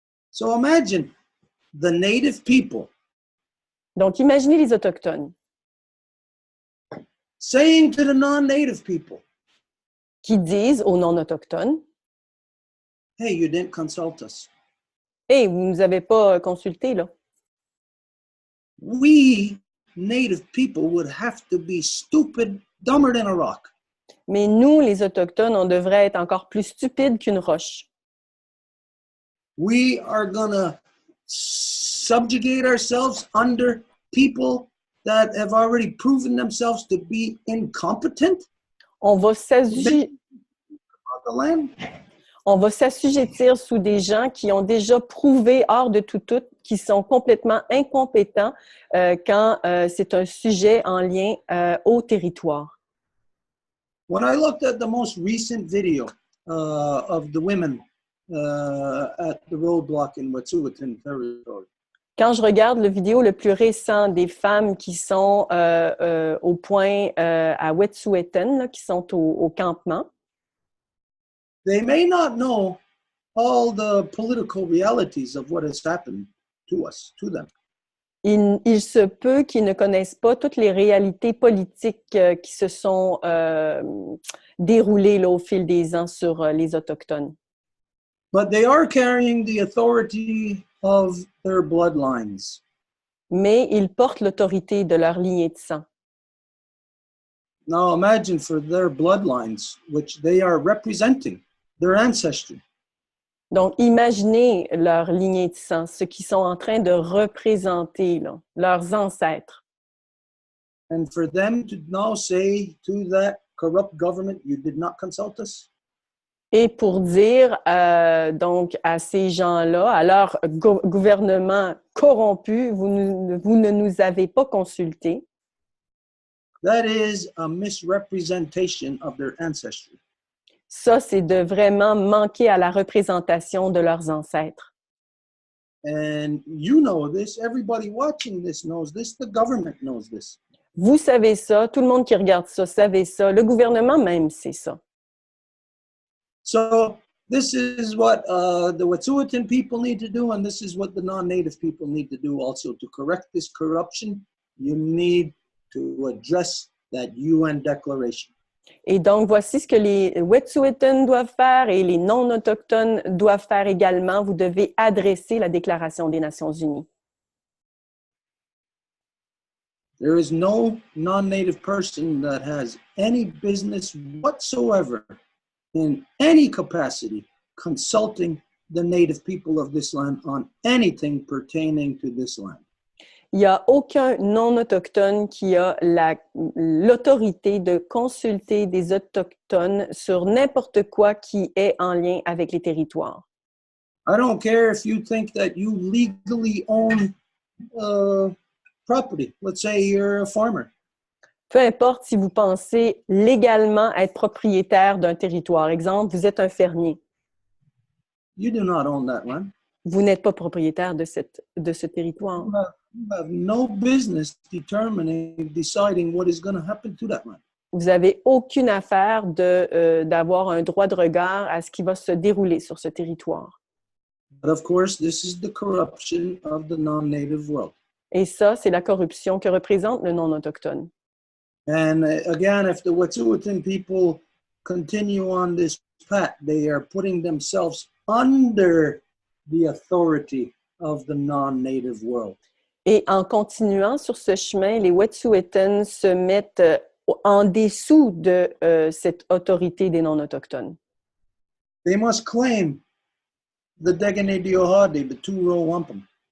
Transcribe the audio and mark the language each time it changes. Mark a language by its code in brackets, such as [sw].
[en] So imagine the native people [fr] Donc, imaginez les Autochtones [en] saying to the non-native people, [fr] qui disent aux non-autochtones [en] « Hey, you didn't consult us. [fr] « Hey, vous ne nous avez pas consulté, là. » [en] We, native people, would have to be stupid, dumber than a rock. [fr] Mais nous, les Autochtones, on devrait être encore plus stupides qu'une roche. [en] We are going to subjugate ourselves under people that have already proven themselves to be incompetent. [fr] On va s'assujettir sous des gens qui ont déjà prouvé hors de tout doute qu'ils sont complètement incompétents quand c'est un sujet en lien au territoire. [en] When I looked at the most recent video of the women at the roadblock in Wet'suwet'en territory, [fr] quand je regarde le vidéo le plus récent des femmes qui sont au point à Wet'suwet'en, là, qui sont au campement, [en] they may not know all the political realities of what has happened to us, to them. [fr] il se peut qu'ils ne connaissent pas toutes les réalités politiques qui se sont déroulées là, au fil des ans sur les Autochtones. [en] But they are carrying the authority of their bloodlines. [fr] Mais ils portent l'autorité de leur lignée de sang. [en] Now imagine for their bloodlines, which they are representing, their ancestry. [fr] Donc, imaginez leur lignée de sang, ce qu'ils sont en train de représenter, là, leurs ancêtres. [en] And for them to now say to that corrupt government, you did not consult us. [fr] Et pour dire donc à ces gens-là, à leur gouvernement corrompu, vous ne nous avez pas consultés. [en] That is a misrepresentation of their ancestry. [fr] Ça, c'est de vraiment manquer à la représentation de leurs ancêtres. [en] And you know this, everybody watching this knows this, the government knows this. [fr] Vous savez ça, tout le monde qui regarde ça savait ça, le gouvernement même sait ça. [en] So this is what the Wet'suwet'en people need to do, and this is what the non-native people need to do also. To correct this corruption, you need to address that UN declaration. [fr] Et donc, voici ce que les Wet'suwet'en doivent faire et les non-autochtones doivent faire également. Vous devez adresser la Déclaration des Nations Unies. [en] There is no non-native person that has any business whatsoever in any capacity consulting the native people of this land on anything pertaining to this land. [fr] Il n'y a aucun non-autochtone qui a l'autorité de consulter des autochtones sur n'importe quoi qui est en lien avec les territoires. [en] I don't care if you think that you legally own property. Let's say you're a farmer. [fr] Peu importe si vous pensez légalement être propriétaire d'un territoire. Exemple, vous êtes un fermier. [en] You do not own that land. [fr] Vous n'êtes pas propriétaire de ce territoire. [en] You have no business deciding what is going to happen to that land. [fr] Vous n'avez aucune affaire d'avoir un droit de regard à ce qui va se dérouler sur ce territoire. [en] But of course, this is the corruption of the non-native world. [fr] Et ça, c'est la corruption que représente le non-autochtone. [en] And again, if the Wet'suwet'en people continue on this path, they are putting themselves under the authority of the non-native world. [fr] Et en continuant sur ce chemin, les Wet'suwet'en se mettent en dessous de cette autorité des non-autochtones. [en] They must claim the Degene Diohade, the two Row Wampum.